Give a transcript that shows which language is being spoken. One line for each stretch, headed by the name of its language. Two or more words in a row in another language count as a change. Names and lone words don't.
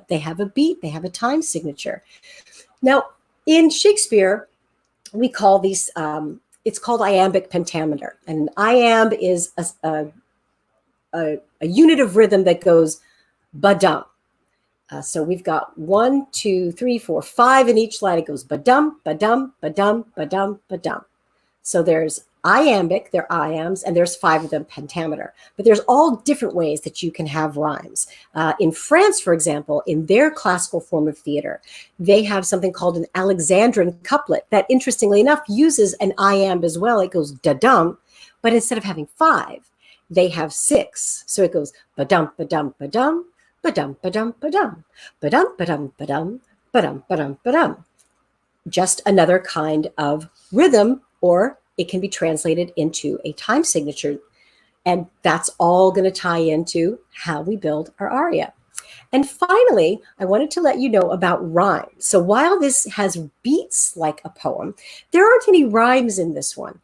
English: They have a beat, they have a time signature. Now, in Shakespeare, we call these, it's called iambic pentameter. And iamb is a unit of rhythm that goes ba-dum. So we've got 1, 2, 3, 4, 5 in each line. It goes ba-dum, ba-dum, ba-dum, ba-dum, ba-dum. So there's iambic, there are iambs, and there's 5 of them pentameter. But there's all different ways that you can have rhymes. In France, for example, in their classical form of theater, they have something called an Alexandrine couplet that, interestingly enough, uses an iamb as well. It goes da-dum, but instead of having 5, they have 6. So it goes ba-dum, ba-dum, ba-dum, ba-dum, ba-dum, ba-dum, ba-dum, ba-dum, ba-dum, ba-dum, ba-dum, ba-dum. Just another kind of rhythm, or it can be translated into a time signature. And that's all going to tie into how we build our aria. And finally, I wanted to let you know about rhyme. So while this has beats like a poem, there aren't any rhymes in this one.